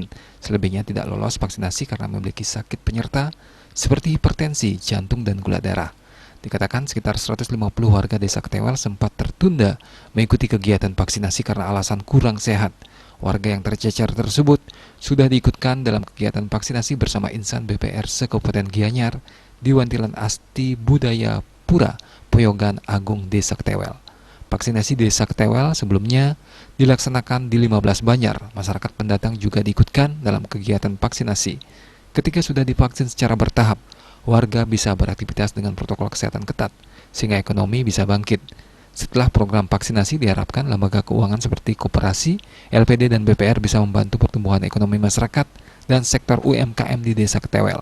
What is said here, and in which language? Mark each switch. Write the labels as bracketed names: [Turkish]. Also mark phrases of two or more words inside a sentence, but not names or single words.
[Indonesian] Selebihnya tidak lolos vaksinasi karena memiliki sakit penyerta seperti hipertensi, jantung, dan gula darah. Dikatakan sekitar 150 warga Desa Ketewel sempat tertunda mengikuti kegiatan vaksinasi karena alasan kurang sehat. Warga yang tercecer tersebut sudah diikutkan dalam kegiatan vaksinasi bersama insan BPR se-Kabupaten Gianyar di Wantilan Asti Budaya Pura, Poyogan Agung Desa Ketewel. Vaksinasi Desa Ketewel sebelumnya dilaksanakan di 15 Banjar. Masyarakat pendatang juga diikutkan dalam kegiatan vaksinasi. Ketika sudah divaksin secara bertahap, warga bisa beraktivitas dengan protokol kesehatan ketat, sehingga ekonomi bisa bangkit. Setelah program vaksinasi diharapkan lembaga keuangan seperti koperasi, LPD, dan BPR bisa membantu pertumbuhan ekonomi masyarakat dan sektor UMKM di Desa Ketewel.